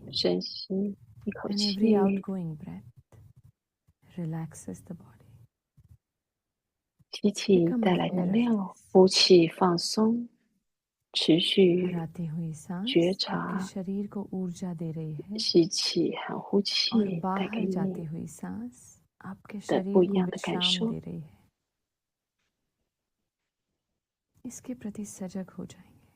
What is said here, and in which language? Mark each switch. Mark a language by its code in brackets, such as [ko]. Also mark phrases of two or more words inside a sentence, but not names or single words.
[zh] 深吸一口 [en] and [zh] 气， [en] every outgoing breath relaxes the body. [zh] 吸气 [en] Become [zh] 带来 [en] aware [zh] 能 [en] of [zh] 量， [en] this. [zh] 呼气放松，持 [hi] बाहर [zh] 续 [hi] आती हुई सांस [zh] 觉 [hi] आपके [zh] 察 [hi] शरीर को ऊर्जा दे रही है [zh] 吸气和呼 [hi] और [zh] 气带给 [hi] बाहर जाती [zh] 你 [hi] हुई सांस आपके [zh] 的不 [hi] शरीर [zh] 一 [hi] को [zh] 样的感 [hi] विश्राम [zh] 受。 [hi] दे रही है. इसके प्रति सजग हो जाएंगे.